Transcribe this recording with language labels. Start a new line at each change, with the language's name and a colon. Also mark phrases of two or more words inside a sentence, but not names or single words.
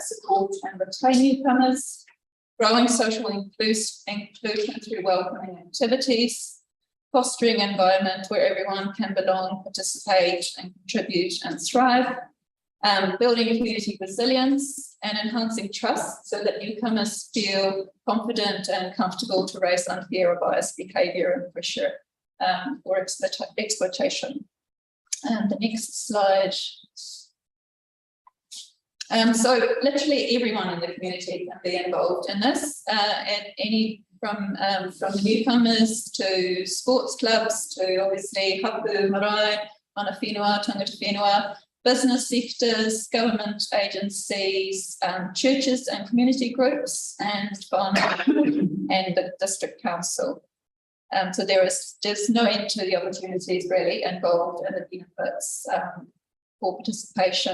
English: support and retain newcomers, growing social inclusion through welcoming activities, fostering an environment where everyone can belong, participate and contribute and thrive, building community resilience and enhancing trust so that newcomers feel confident and comfortable to raise unfair or biased behaviour and pressure or exploitation. And the next slide. So literally everyone in the community can be involved in this, and any from the newcomers to sports clubs to obviously
Māori: hapu, marae, mana whenua, tangata whenua,
English: business sectors, government agencies, churches and community groups, and whānau and the district council. So there's no end to the opportunities really involved and the benefits for participation.